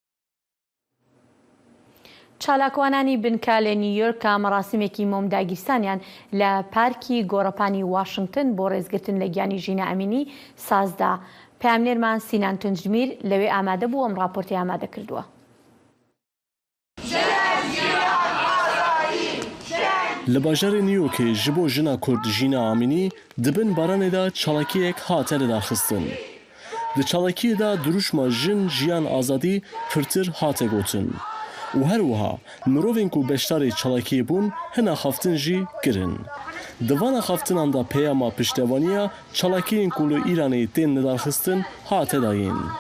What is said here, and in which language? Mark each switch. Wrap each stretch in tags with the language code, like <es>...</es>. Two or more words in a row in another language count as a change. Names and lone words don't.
<ckb>چالاکوانانی بنکە لە نیویۆرک کە مەراسیمێکی مۆمداگیرسانیان لە پارکی گۆڕەپانی واشنگتن بۆ ڕێزگرتن لە گیانی ژینە ئەمینی سازدا. پامنێرمان سینان تونجمیر لەوێ ئامادە بوو ئەم راپۆرتی ئامادە کردووە.</ckb> <ku>لە باژارێ نیویۆرکێ ji bo jina Kurd Jîna Amînî dibin baranê da çalakiyek hate lidarxistin. Di çalakiyê da duruşma jin jiyan azadî pirtir hate gotin. û her wiha mirovên ku beşdarê çalakiyê bûn hina xaftin jî kirin. Di vana xaftinan da peyama piştevaniya çalakiyên ku li Îranê tên lidarxistin hate dayên.</ku>